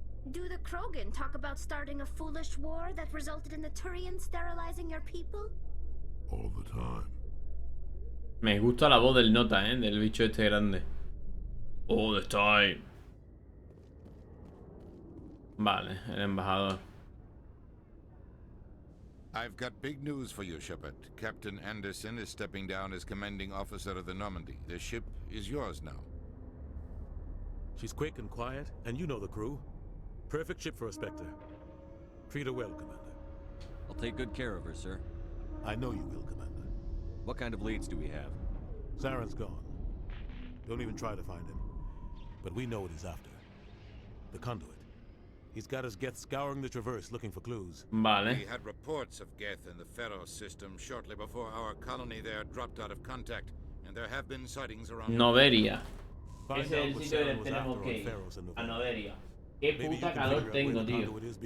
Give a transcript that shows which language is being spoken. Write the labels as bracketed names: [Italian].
[English] Do the Krogan talk about starting a foolish war that resulted in the Turians sterilizing your people? All the time. [Spanish] Me gusta la voz del nota, del bicho este grande. [English] All the time. [Spanish] Vale, el embajador. [English] I've got big news for you, Shepard. Captain Anderson is stepping down as commanding officer of the Normandy. The ship is yours now. She's quick and quiet, and you know the crew. Perfect ship for a Spectre. Treat her well, Commander. I'll take good care of her, sir. I know you will, Commander. What kind of leads do we have? Saren's gone. Don't even try to find him. But we know what he's after. The conduit. He's got his Geth scouring the Traverse looking for clues. [Spanish] Vale. [English] We had reports of Geth in the Pharaoh system shortly before our colony there dropped out of contact, and there have been sightings around. Noveria. [Spanish] Ese es el sitio donde tenemos que ir. A Noveria. Qué puta calor tengo, tío.